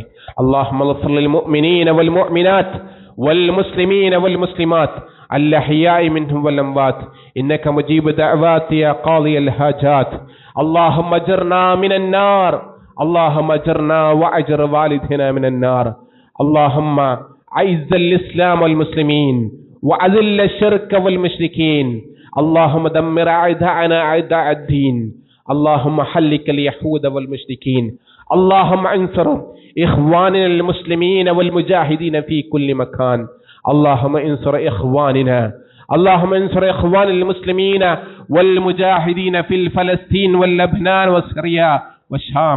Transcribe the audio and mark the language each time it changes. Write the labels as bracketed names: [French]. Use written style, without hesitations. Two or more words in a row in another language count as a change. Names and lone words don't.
[Arabic] اللهم اغفر للمؤمنين والمؤمنات والمسلمين والمسلمات الأحياء منهم والأموات إنك مجيب الدعوات يا قاضي الحاجات. اللهم أجرنا من النار، اللهم أجرنا وأجر والدينا من النار. اللهم أعز الإسلام والمسلمين وأذل الشرك والمشركين. اللهم دمر أعداءنا أعداء الدين. اللهم حلك اليهود والمشركين. اللهم انصر إخواننا المسلمين والمجاهدين في كل مكان. اللهم انصر إخواننا، اللهم انصر إخوان المسلمين والمجاهدين في فلسطين واللبنان وسوريا والشام.